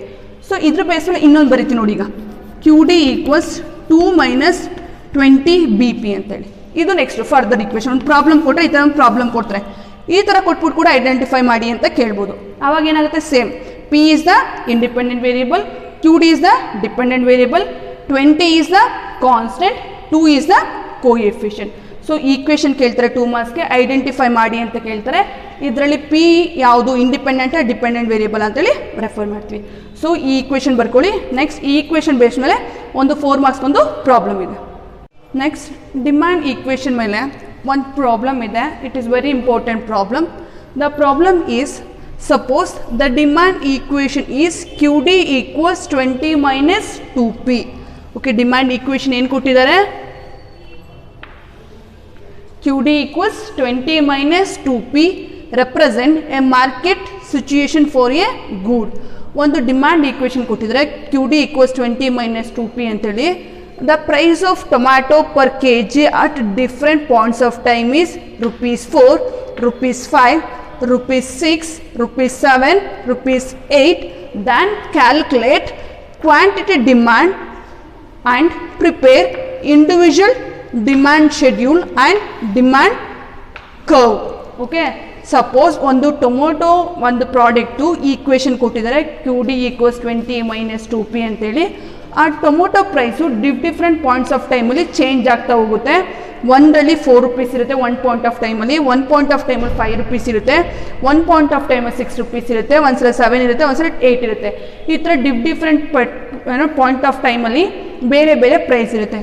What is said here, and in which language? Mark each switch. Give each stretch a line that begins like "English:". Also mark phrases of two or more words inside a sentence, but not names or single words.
Kannada: ಸೊ ಇದ್ರ ಬೇಸ್ಮೇಲೆ ಇನ್ನೊಂದು ಬರೀತೀವಿ ನೋಡಿ. ಈಗ
English: QD equals 2 minus 20 BP
Kannada: ಅಂತೇಳಿ. ಇದು
English: next further equation.
Kannada: ಒಂದು ಪ್ರಾಬ್ಲಮ್ ಕೊಟ್ಟರೆ ಈ ಥರ ಒಂದು ಪ್ರಾಬ್ಲಮ್ ಕೊಡ್ತಾರೆ, ಈ ಥರ ಕೊಟ್ಬಿಟ್ಟು ಕೂಡ ಐಡೆಂಟಿಫೈ ಮಾಡಿ ಅಂತ ಕೇಳ್ಬೋದು. ಆವಾಗ ಏನಾಗುತ್ತೆ?
English: same P is the independent variable, QD is the dependent variable, 20 is the constant, 2 is the coefficient.
Kannada: ಸೊ ಈಕ್ವೇಷನ್ ಕೇಳ್ತಾರೆ 2 ಮಾರ್ಕ್ಸ್ಗೆ, ಐಡೆಂಟಿಫೈ ಮಾಡಿ ಅಂತ ಕೇಳ್ತಾರೆ. ಇದರಲ್ಲಿ ಪಿ ಯಾವುದು
English: independent dependent variable
Kannada: ಅಂತೇಳಿ ರೆಫರ್ ಮಾಡ್ತೀವಿ. ಸೊ ಈ ಈಕ್ವೇಷನ್ ಬರ್ಕೊಳ್ಳಿ. ನೆಕ್ಸ್ಟ್ ಈ
English: equation base
Kannada: ಮೇಲೆ ಒಂದು 4 ಮಾರ್ಕ್ಸ್ ಒಂದು ಪ್ರಾಬ್ಲಮ್ ಇದೆ.
English: next demand equation
Kannada: ಮೇಲೆ ಒಂದು ಪ್ರಾಬ್ಲಮ್ ಇದೆ.
English: it is very important problem. the problem is suppose the demand equation is QD equals 20 minus 2P. Okay, demand equation
Kannada: ಏನು ಕೊಟ್ಟಿದ್ದಾರೆ?
English: QD equals 20 minus 2P represent a market situation for a good.
Kannada: ಒಂದು
English: demand equation
Kannada: ಕೊಟ್ಟಿದ್ದಾರೆ
English: QD equals 20 minus 2P
Kannada: ಅಂತೇಳಿ.
English: The price of tomato per kg at different points of time is ₹4, ₹5, ₹6, ₹7, ₹8. Then calculate quantity demand and prepare individual demand schedule and demand curve. Okay, suppose
Kannada: ಒಂದು ಟೊಮೊಟೊ ಒಂದು ಪ್ರಾಡಕ್ಟು ಈಕ್ವೇಷನ್ ಕೊಟ್ಟಿದ್ದಾರೆ
English: QD equals 20 minus 2P
Kannada: ಅಂತೇಳಿ. ಆ
English: tomato price different points of
Kannada: ಟೈಮಲ್ಲಿ ಚೇಂಜ್ ಆಗ್ತಾ ಹೋಗುತ್ತೆ. ಒಂದರಲ್ಲಿ ₹4 ಇರುತ್ತೆ,
English: one point of
Kannada: ಟೈಮಲ್ಲಿ,
English: one point of
Kannada: ಟೈಮಲ್ಲಿ ₹5 ಇರುತ್ತೆ,
English: one point of
Kannada: ಟೈಮಲ್ಲಿ ₹6 ಇರುತ್ತೆ, ಒಂದ್ಸಲ 7 ಇರುತ್ತೆ, ಒಂದ್ಸಲ 8 ಇರುತ್ತೆ. ಈ ಥರ
English: different point of
Kannada: ಟೈಮಲ್ಲಿ ಬೇರೆ ಬೇರೆ ಪ್ರೈಸ್ ಇರುತ್ತೆ.